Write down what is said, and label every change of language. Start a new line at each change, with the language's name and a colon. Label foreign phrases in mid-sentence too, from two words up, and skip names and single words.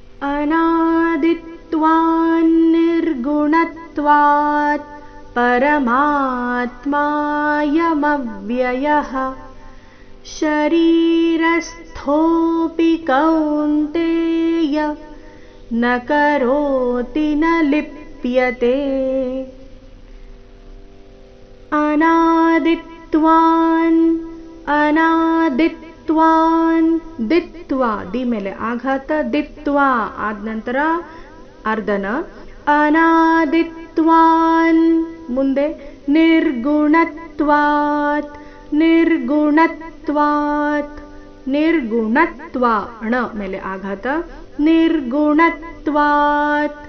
Sanskrit: अनादित्वान्निर्गुणत्वात् परमात्मायमव्ययः शरीरस्थोऽपि कौन्तेय न करोति न लिप्यते।
Kannada: अनादित्वान् ದಿತ್ವಾ ದಿ ಮೇಲೆ ಆಘಾತ ದಿತ್ವಾ ಆದ ನಂತರ ಅರ್ಧನ ಅನಾದಿತ್ವಾನ್ ಮುಂದೆ
Sanskrit: ನಿರ್ಗುಣತ್ವಾತ್ ನಿರ್ಗುಣತ್ವಾ
Kannada: ಣ ಮೇಲೆ ಆಘಾತ ನಿರ್ಗುಣತ್ವಾತ್.